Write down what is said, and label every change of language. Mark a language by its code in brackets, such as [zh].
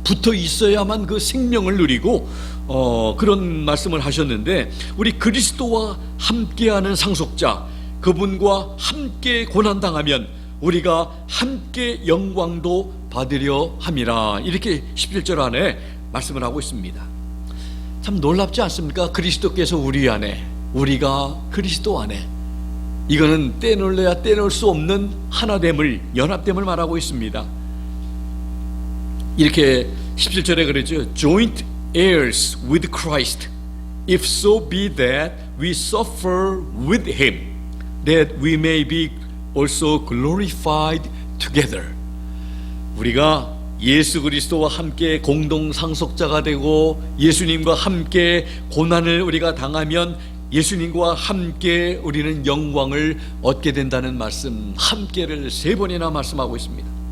[ko] 붙어 있어야만 그 생명을 누리고 그런 말씀을 하셨는데, 우리 그리스도와 함께하는 상속자, 그분과 함께 고난당하면 우리가 함께 영광도 받으려 함이라, 이렇게 11절 안에 말씀을 하고 있습니다. 참 놀랍지 않습니까? 그리스도께서 우리 안에, 우리가 그리스도 안에, 이거는 떼놓을래야 떼놓을 수 없는 하나됨을, 연합됨을 말하고 있습니다. 이렇게 17절에 그러죠. [en] Joint heirs with Christ, if so be that we suffer with him, that we may be also glorified together. [ko] 우리가 예수 그리스도와 함께 공동 상속자가 되고 예수님과 함께 고난을 우리가 당하면 예수님과 함께 우리는 영광을 얻게 된다는 말씀, 함께를 3번이나 말씀하고 있습니다.